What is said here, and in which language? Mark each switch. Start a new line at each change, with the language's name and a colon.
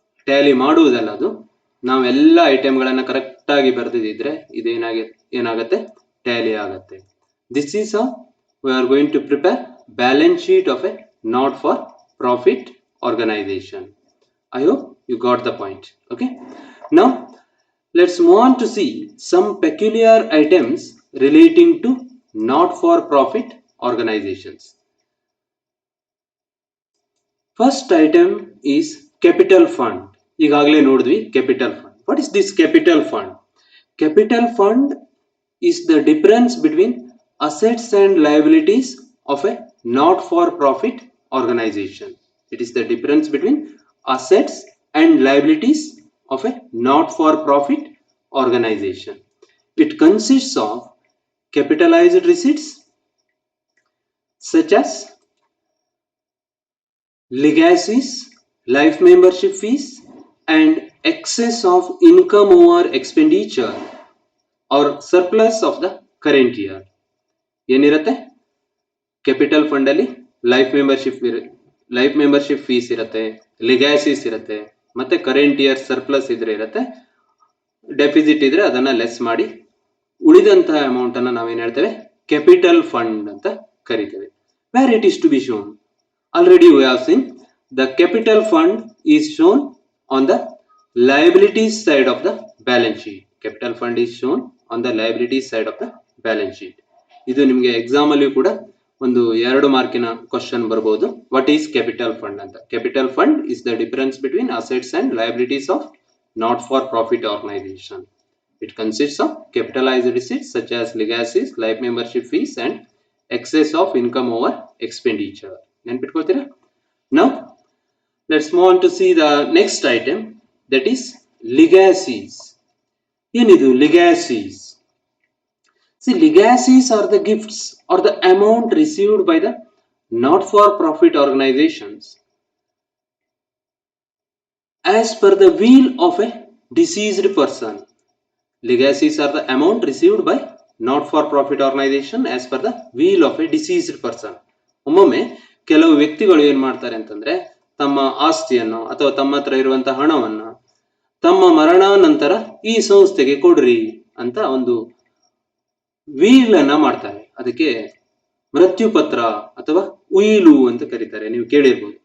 Kannada: Tally ಮಾಡುವುದಲ್ಲ, ಅದು ನಾವೆಲ್ಲ ಐಟಮ್ಗಳನ್ನ correct ಆಗಿ ಬರೆದಿದ್ರೆ ಏನಾಗತ್ತೆ, ಟ್ಯಾಲಿ ಆಗತ್ತೆ.
English: This is how we are going to prepare balance sheet of a not for profit organisation. I hope you got the point. Okay. Now let's move on to see some peculiar items relating to not for profit organizations. First item is capital fund.
Kannada: ಈಗಾಗಲೇ ನೋಡಿದ್ವಿ capital fund.
English: What is this capital fund? Capital fund is the difference between assets and liabilities of a not for profit organization. It is the difference between assets and liabilities of a not for profit organization. It consists of capitalized receipts such as legacies, life membership fees, and excess of income over expenditure or surplus of the current year.
Kannada: ಏನಿರುತ್ತೆ capital fund ಅಲ್ಲಿ life membership fees ಇರುತ್ತೆ, ಲಿಗ್ಯಾಸಿಸ್ ಇರುತ್ತೆ, ಮತ್ತೆ current year surplus ಇದ್ರೆ ಇರುತ್ತೆ, deficit ಇದ್ರೆ ಅದನ್ನ less ಮಾಡಿ ಉಳಿದಂತಹ ಅಮೌಂಟ್ ಅನ್ನ ನಾವೇನ್ ಹೇಳ್ತೇವೆ ಕ್ಯಾಪಿಟಲ್ ಫಂಡ್ ಅಂತ ಕರಿತೇವೆ.
English: Where it is to be shown, already we have seen the capital fund is shown on the liabilities side of the balance sheet. Capital fund is shown on the liabilities side of the balance sheet.
Kannada: ಇದು ನಿಮಗೆ exam ಅಲ್ಲಿ ಕೂಡ ಒಂದು 2 ಮಾರ್ಕಿನ question ಬರಬಹುದು.
English: what is capital fund
Kannada: ಅಂತ.
English: Capital fund is the difference between assets and liabilities of not for profit organisation. It consists of capitalized receipts such as legacies, life membership fees and excess of income over expenditure.
Kannada: ನೆನ್ಪಿಟ್ಕೊಳ್ತೀರಾ?
English: Now let's move on to see the next item, that is legacies.
Kannada: ಏನಿದು legacies?
English: See, legacies are the gifts or the amount received by the not for profit organizations as per the will of a deceased person. Legacies are the amount received by not for profit organization as per the will of a deceased person.
Kannada: ಒಮ್ಮೊಮ್ಮೆ ಕೆಲವು ವ್ಯಕ್ತಿಗಳು ಏನ್ ಮಾಡ್ತಾರೆ ಅಂತಂದ್ರೆ ತಮ್ಮ ಆಸ್ತಿಯನ್ನು ಅಥವಾ ತಮ್ಮ ಹತ್ರ ಇರುವಂತಹ ಹಣವನ್ನ ತಮ್ಮ ಮರಣ ನಂತರ ಈ ಸಂಸ್ಥೆಗೆ ಕೊಡ್ರಿ ಅಂತ ಒಂದು ವೀಲ್ ಅನ್ನ ಮಾಡ್ತಾರೆ. ಅದಕ್ಕೆ ಮೃತ್ಯು ಪತ್ರ ಅಥವಾ ಉಯಿಲು ಅಂತ ಕರೀತಾರೆ. ನೀವು ಕೇಳಿರ್ಬೋದು.